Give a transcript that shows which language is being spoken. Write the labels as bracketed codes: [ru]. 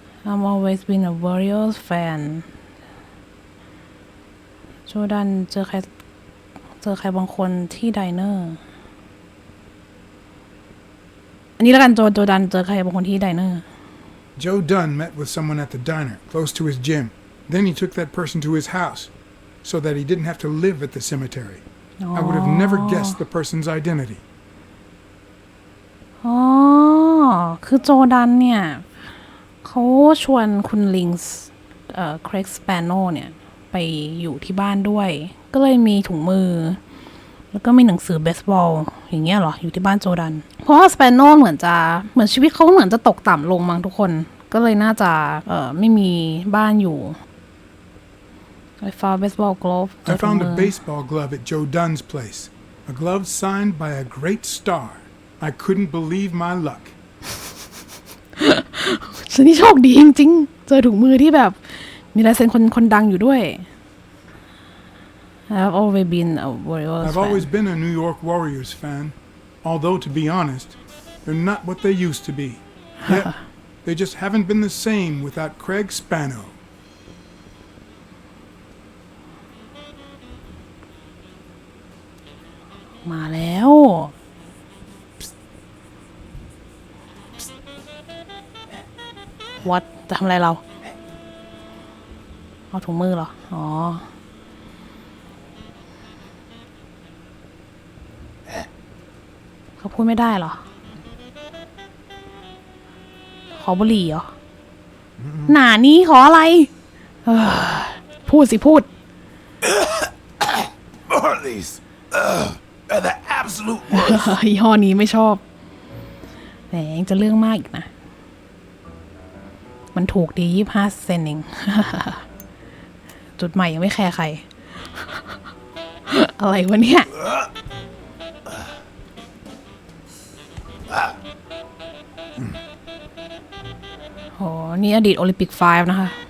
[en] I'm always been a Warriors fan [th] โจดันเจอใครบางคนที่ไดเนอร์อันนี้แล้วกันโจดันเจอใครบางคนที่ไดเนอร์ [en] Joe Dunn met with someone at the diner, close to his gym. Then he took that person to his house, so that he didn't have to live at the cemetery. I would have never guessed the person's identity. [th] อ๋อคือโจดันเนี่ยเขาชวนคุณลิงส์เครกสเปโนเนี่ยไปอยู่ที่บ้านด้วยก็เลยมีถุงมือแล้วก็มีหนังสือเบสบอลอย่างเงี้ยเหรออยู่ที่บ้านโจดันเพราะว่าสเปโนเหมือนชีวิตเขาเหมือนจะตกต่ำลงมั้งทุกคนก็เลยน่าจะไม่มีบ้านอยู่ [en] I found baseball glove I found a baseball glove at Joe Dunn's place. A glove signed by a great star. I couldn't believe my luck. [th] ฉันนี่โชคดีจริงๆเจอถุงมือที่แบบมีลายเซ็นคนดังอยู่ด้วย [en] I've always been a Warriors fan. I've always been a New York Warriors fan. Although, to be honest, they're not what they used to be. Yet, they just haven't been the same without Craig Spano. [th] มาแล้ววัดจะทำอะไรเราเอาถุงมือเหรออ๋อเขาพูดไม่ได้เหรอขอบุหรี่เหรอหนานี้ขออะไรพูดสิพูด [en] Marley's are the absolute worst. [th] ยี่ห้อนี้ไม่ชอบแหมยังจะเรื่องมากอีกนะมันถูกดี25 เซนเอง จุดใหม่ยังไม่แคร์ใคร อะไรวะเนี่ยโหนี่อดีตโอลิมปิก5นะคะ